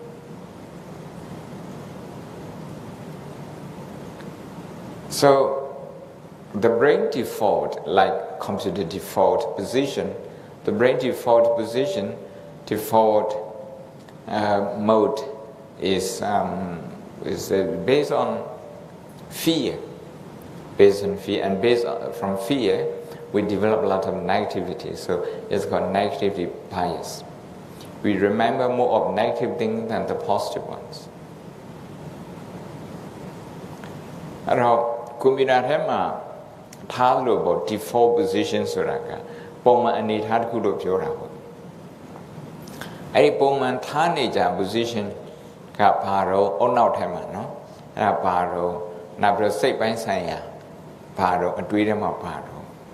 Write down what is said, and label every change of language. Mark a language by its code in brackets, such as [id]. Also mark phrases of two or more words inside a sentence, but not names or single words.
[en] So the brain default, like computer default position, the brain default position, default mode is based on fear. Based on fear, and from fear, we develop a lot of negativity. So it's called negativity bias. We remember more of negative things than the positive ones. [my] အဲ့တော့ကွန်ပျူတာထဲမှာထားလို့ပေါ့ [en] default position [my] ဆိုတာကပုံမှန်အနေထားတစ်ခုလို့ပြောတာပေါ့အဲ့ဒီပုံမှန်ထားနေကြ position ကဘာတော့အုံနောက်ထဲမှာเนาะအဲ့ဒါဘာတော့နောက်ပြီးစိတ်ပိုင်းဆိုင်ရာဘာတော့အတွေးထဲမှာဘာတော့